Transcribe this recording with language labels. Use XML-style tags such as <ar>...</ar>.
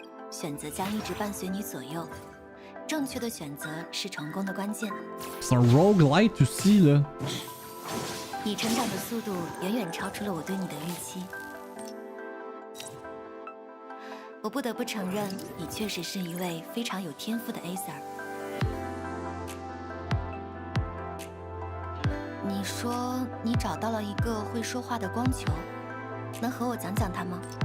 <zh>选择将一直伴随你左右，正确的选择是成功的关键。</zh> <fr>C'est un roguelite aussi là.</fr> <zh>你成长的速度远远超出了我对你的预期。我不得不承认，你确实是一位非常有天赋的 Acer。你说你找到了一个会说话的光球，能和我讲讲它吗？</zh>